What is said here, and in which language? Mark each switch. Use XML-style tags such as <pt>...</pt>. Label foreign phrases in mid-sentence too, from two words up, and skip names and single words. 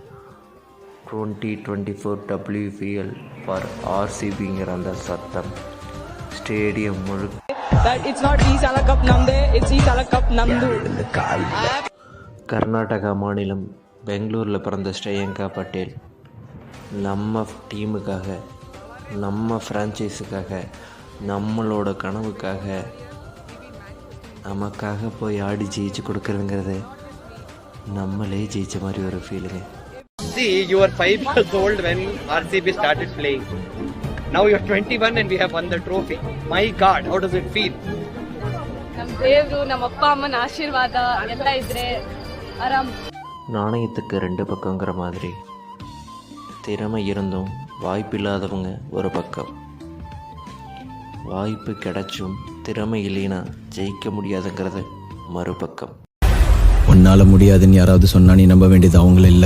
<ta>2024 WPL ஃபார் RCBங்கிற அந்த சத்தம் ஸ்டேடியம் முழுக்க கர்நாடகா மாநிலம் பெங்களூரில் பிறந்த ஸ்ரேயங்கா பட்டேல் நம்ம டீமுக்காக, நம்ம ஃப்ரான்ச்சைஸுக்காக, நம்மளோட கனவுக்காக, நமக்காக போய் ஆடி ஜெயிச்சு கொடுக்குறதுங்கிறது நம்மளே ஜெயிச்ச மாதிரி ஒரு ஃபீலுங்க.</ta> <en>See, you were 5 years old when RCB started playing. Now you're 21 and we have won the trophy. My God, how does it feel?</en> <kn>ನಮ್ಮ ದೇವರು, ನಮ್ಮ ಅಪ್ಪ ಅಮ್ಮನ ಆಶೀರ್ವಾದ ಎಲ್ಲ ಇದ್ರೆ ಆರಾಮ್.</kn> <ta>நாணயத்துக்கு 2 பக்கங்கிற மாதிரி திறமை இருந்தும் வாய்ப்பில்லாதவங்க ஒரு பக்கம், வாய்ப்பு கிடைச்சும் திறமை இல்லைன்னா ஜெயிக்க முடியாதுங்கிறது மறுபக்கம். உன்னால முடியாதுன்னு யாராவது சொன்னா நீ நம்ப வேண்டியது அவங்கள இல்லை.</ta>